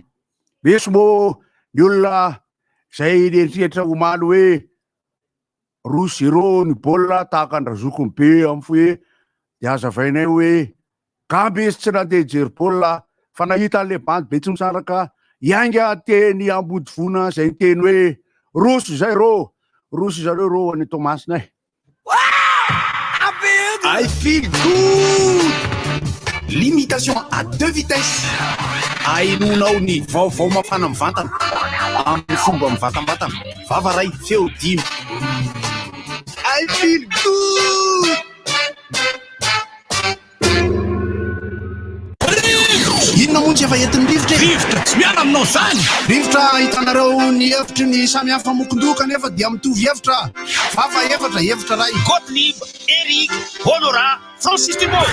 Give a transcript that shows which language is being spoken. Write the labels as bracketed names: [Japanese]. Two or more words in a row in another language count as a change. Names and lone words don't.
[Malagasy] Misy moa ny olona zay eritreritra omaly hoe 2-0 ny baolina tahaka andrazoko ny be amin'ny hoe de hazavainay hoe gamby izy tsy nandeha jery baolina fa nahita le bandy be tsy misaraka ianga teny ambody vona zay teny hoe roso zareo any Tomasinay. [English] I feel good. [French] Limitation à 2 vitesses. [Malagasy] Ainonao ny vaovao mafana mivantana amin'ny fomba mivatambatana vavaray feo dimy. [English] I feel good. [Malagasy] Inona moa tsy efa entin'ny rivotra tsy miala aminao zany. Rivotra hitanareo ny hevitry ny samy hafa mokondoka nefa dia mitovy hevitra. Vava hevitra ray. Gottlieb, Eric, Honora, Francis Thibault.